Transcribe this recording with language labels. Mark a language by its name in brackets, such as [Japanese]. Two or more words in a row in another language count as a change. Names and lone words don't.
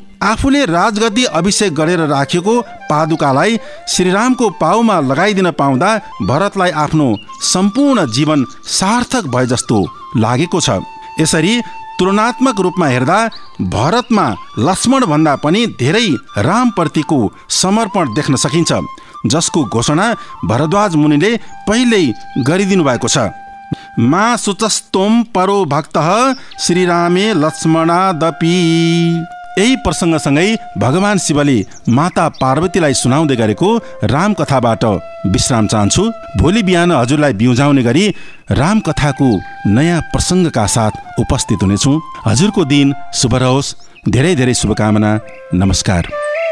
[Nepali] आफूले राजगद्दी अभिषेक गरेर राखेको पादुकालाई श्रीरामको पाउमा लगाइदिन पाउँदा भरतलाई आफ्नो सम्पूर्ण जीवन सार्थक भए जस्तो लागेको छ। यसरी तुलनात्मक रूपमा हेर्दा भरतमा लक्ष्मण भन्दा पनि धेरै रामप्रतिको समर्पण देख्न सकिन्छ, जसको घोषणा भरद्वाज मुनिले पहिल्यै गरिदिनु भएको छ। [Sanskrit] मा सुचस्तोम परो भक्तः श्रीरामे लक्ष्मणादपि। [Nepali] यही प्रसङ्गसँगै भगवान शिवले माता पार्वतीलाई सुनाउँदै गरेको रामकथाबाट विश्राम चाहन्छु। भोलि बिहान हजुरलाई बिउजाउने गरी रामकथाको नयाँ प्रसङ्गका साथ उपस्थित हुनेछु। हजुरको दिन शुभ रहोस्। धेरै धेरै शुभकामना। नमस्कार।